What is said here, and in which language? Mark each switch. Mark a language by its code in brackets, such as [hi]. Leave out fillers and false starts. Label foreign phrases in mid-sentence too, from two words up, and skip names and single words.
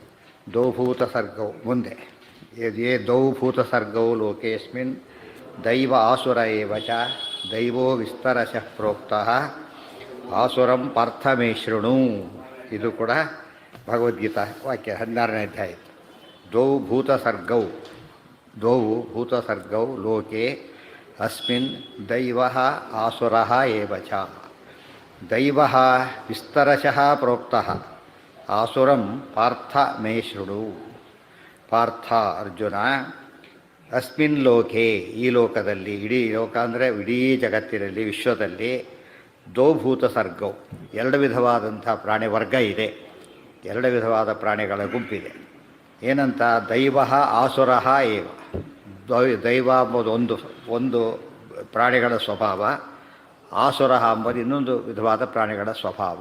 [sa] ದೌಭೂತ ಸರ್ಗವು ಮುಂದೆ ಯೇ ದೌಭೂತ ಸರ್ಗವು ಲೋಕೇಸ್ಮಿನ್ ದೈವ ಆಸುರ ಏವ ಚ ದೈವೋ ವಿಸ್ತರಶಃ ಪ್ರೋಕ್ತಃ ಆಸುರಂ ಪಾರ್ಥ ಮೇ ಶೃಣು. [kn] ಇದು ಕೂಡ ಭಗವದ್ಗೀತಾ ವಾಕ್ಯ 16ನೇ ಅಧ್ಯಾಯ. [sa] ದ್ವೌ ಭೂತ ಸರ್ಗೌ ಲೋಕೆ ಅಸ್ಮಿನ್ ದೈವ ಆಸುರ ಏವ ಚ ದೈವ ವಿಸ್ತರಶಃ ಪ್ರೋಕ್ತಃ ಆಸುರಂ ಪಾರ್ಥ ಮೇ ಶೃಣು. [kn] ಪಾರ್ಥ ಅರ್ಜುನ [sa] ಅಸ್ಮಿನ್ ಲೋಕೆ [kn] ಈ ಲೋಕದಲ್ಲಿ, ಇಡೀ ಲೋಕ ಅಂದರೆ ಇಡೀ ಜಗತ್ತಿನಲ್ಲಿ ವಿಶ್ವದಲ್ಲಿ [sa] ದೌಭೂತ ಸರ್ಗವು [kn] 2 ವಿಧವಾದಂಥ ಪ್ರಾಣಿ ವರ್ಗ ಇದೆ, 2 ವಿಧವಾದ ಪ್ರಾಣಿಗಳ ಗುಂಪಿದೆ. [sa] ಏನಂತ? ದೈವ ಆಸುರ ಏವ. [kn] ದೈವ ಎಂಬುದು ಒಂದು ಪ್ರಾಣಿಗಳ ಸ್ವಭಾವ, ಆಸುರ ಎಂಬುದು ಇನ್ನೊಂದು ವಿಧವಾದ ಪ್ರಾಣಿಗಳ ಸ್ವಭಾವ.